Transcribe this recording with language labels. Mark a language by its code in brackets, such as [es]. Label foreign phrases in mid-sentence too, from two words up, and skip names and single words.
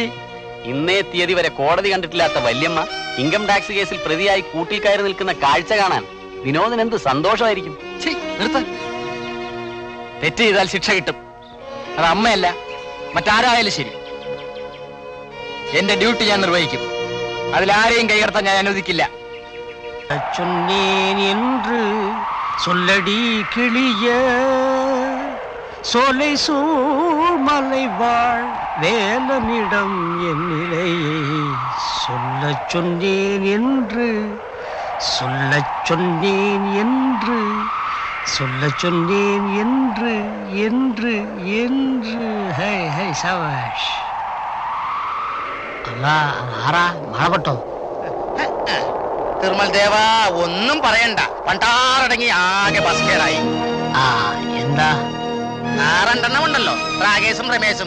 [ml] ഇന്നേ തീയതി വരെ കോടതി കണ്ടിട്ടില്ലാത്ത വല്യമ്മ [en] income tax [ml] കേസിൽ പ്രതിയായി കൂട്ടിൽ കയറി നിൽക്കുന്ന കാഴ്ച കാണാൻ വിനോദിന് എന്ത് സന്തോഷമായിരിക്കും. തെറ്റ് ചെയ്താൽ ശിക്ഷ കിട്ടും. അത് അമ്മയല്ല മറ്റാരായാലും ശരി. എന്റെ ഡ്യൂട്ടി ഞാൻ നിർവഹിക്കും. അതിലാരെയും കൈകടത്താൻ ഞാൻ അനുവദിക്കില്ല. [ta] என்று சொல்லடி கிளிய சோலை சூழ்மலை வாழ் வேலனிடம் என் நிலையை சொல்லச் சொன்னேன் என்று சொல்லச் சொன்னேன் என்று சொல்லச் சொன்னேன் என்று என்று என்று [ml] ഹൈ ഹൈ സവാഷ്. അല്ല ആറാ മഴപ്പെട്ടോ? തിരുമൽ ദേവ ഒന്നും പറയണ്ട. പണ്ടാറടങ്ങി ആകെ ബസ്കേടായി. ആ എന്താ? 6 ഉണ്ടല്ലോ, രാകേശും രമേശും.